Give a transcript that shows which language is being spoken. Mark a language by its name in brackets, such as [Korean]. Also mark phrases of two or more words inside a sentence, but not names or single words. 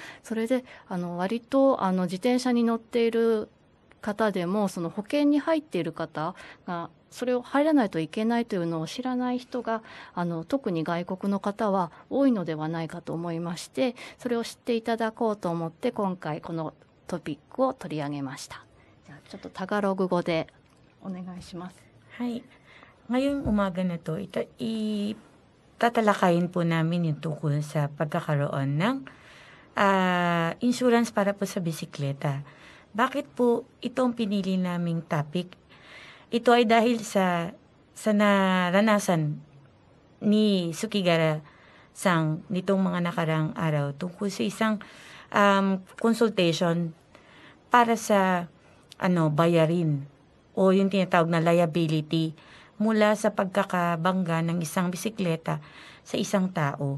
[Japanese] それで割と自転車に乗っている方でもその保険に入っている方がそれを入らないといけないというのを知らない人が特に外国の方は多いのではないかと思いまして、それを知っていただこうと思って今回このトピックを取り上げました。じゃあちょっとタガログ語でお願いします。 [Filipino] はい。Ngayong umaga na to, tatalakayin po namin yung tungkol sa pagkakaroon ng insurance para po sa bisikleta. Bakit po itong pinili naming topic? Ito ay dahil sa naranasan ni Sukigara-sang nitong mga nakarang araw tungkol sa isang consultation para sa bayarin o yung tinatawag na liability mula sa pagkakabangga ng isang bisikleta sa isang tao.